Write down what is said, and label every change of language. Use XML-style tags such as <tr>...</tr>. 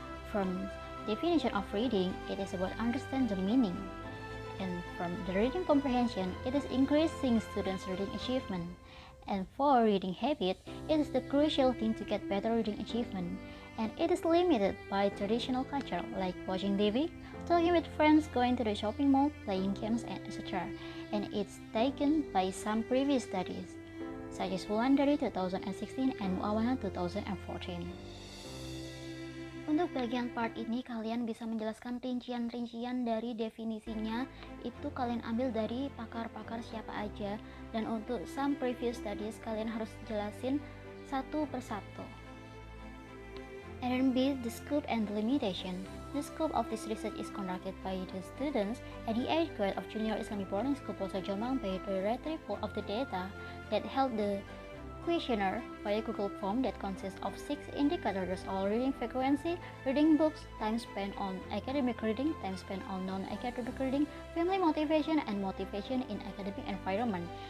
<en>From definition of reading, it is about understand the meaning, and from the reading comprehension, it is increasing students' reading achievement, and for reading habit, it is the crucial thing to get better reading achievement, and it is limited by traditional culture like watching TV, talking with friends, going to the shopping mall, playing games, and etc. And it's taken by some previous studies, such as Wulandari 2016 and Muawana 2014.</en> <id>Untuk bagian part ini, kalian bisa menjelaskan rincian-rincian dari definisinya, itu kalian ambil dari pakar-pakar siapa aja, dan untuk some previous studies, kalian harus jelasin satu persatu.</id> <en>And then B, the scope and the limitation. The scope of this research is conducted by the students at the 8th grade of Junior Islamic Boarding School, Bahasa Jombang, by the retrieval of the data that held the questionnaire via Google form that consists of 6 indicators: all reading frequency, reading books, time spent on academic reading, time spent on non-academic reading, family motivation, and motivation in academic environment.</en>